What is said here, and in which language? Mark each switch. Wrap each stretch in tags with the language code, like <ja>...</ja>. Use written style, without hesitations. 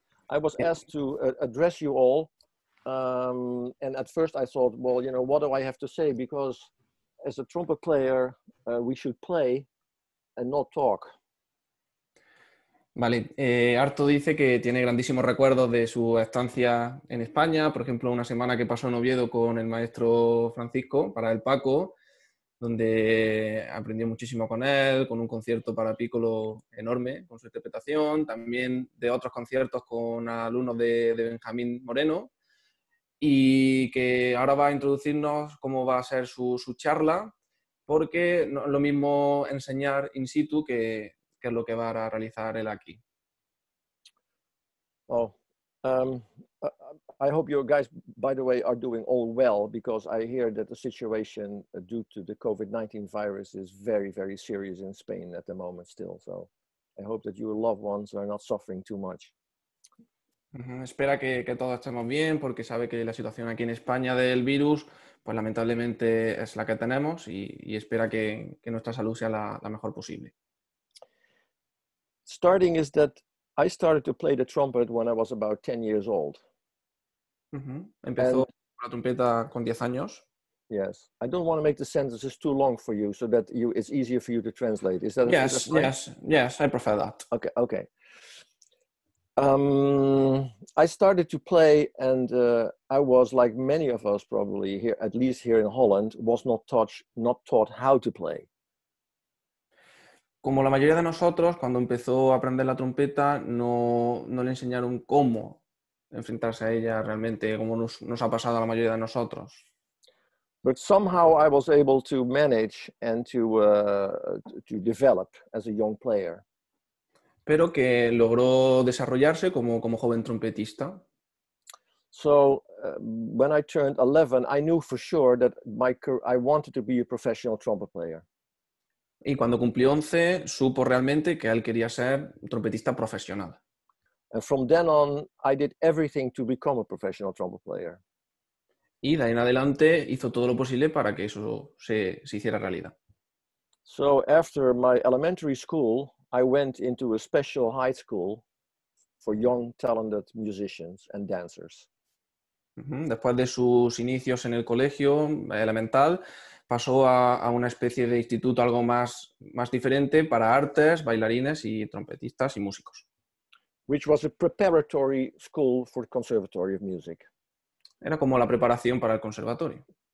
<en>I was asked to address you all, and at first I thought, well, you know, what do I have to say? Because as a trumpet player, we should play and not talk.</en> <es>Vale, Arto dice que tiene grandísimos recuerdos de su estancia en España, por ejemplo, una semana que pasó en Oviedo con el maestro Francisco para el Paco, donde aprendió muchísimo con él, con un concierto para piccolo enorme, con su interpretación, también de otros conciertos con alumnos de Benjamín Moreno, y que ahora va a introducirnos cómo va a ser su charla, porque no es lo mismo enseñar in situ que es lo que va a realizar él aquí.</es> <en>Oh, I hope you guys, by the way, are doing all well, because I hear that the situation due to the COVID-19 virus is very, very serious in Spain at the moment still. So I hope that your loved ones are not suffering too much.</en> <es>Espera que todos estemos bien, porque sabe que la situación aquí en España del virus, pues lamentablemente es la que tenemos, y espera que nuestra salud sea la mejor posible.</es> <en>Starting is that I started to play the trumpet when I was about 10 years old.</en> <es>Empezó la trompeta con 10 años.</es> <en>Yes, I don't want to make the sentences too long for you, so that it's easier for you to translate. Is that Yes, yes, I prefer that. Okay. I started to play, and I was, like many of us probably here, at least here in Holland, was not taught how to play.</en> <es>Como la mayoría de nosotros, cuando empezó a aprender la trompeta, no le enseñaron cómo enfrentarse a ella realmente, como nos ha pasado a la mayoría de nosotros.</es> <en>But somehow I was able to manage and to develop as a young player.</en> <es>Pero que logró desarrollarse como joven trompetista.</es> <en>So when I turned 11, I knew for sure that I wanted to be a professional trumpet player.</en> <es>Y cuando cumplió 11, supo realmente que él quería ser trompetista profesional.</es> <en>And from then on, I did everything to become a professional trumpet player.</en> <es>Y de ahí en adelante hizo todo lo posible para que eso se hiciera realidad.</es> <en>So after my elementary school, I went into a special high school for young, talented musicians and dancers.</en> <es>Después de sus inicios en el colegio elemental, pasó a una especie de instituto algo más diferente para artes, bailarines y trompetistas y músicos.</es> <en>Which was a preparatory school for the Conservatory of Music.</en> <es>Era como la preparación para el conservatorio.</es>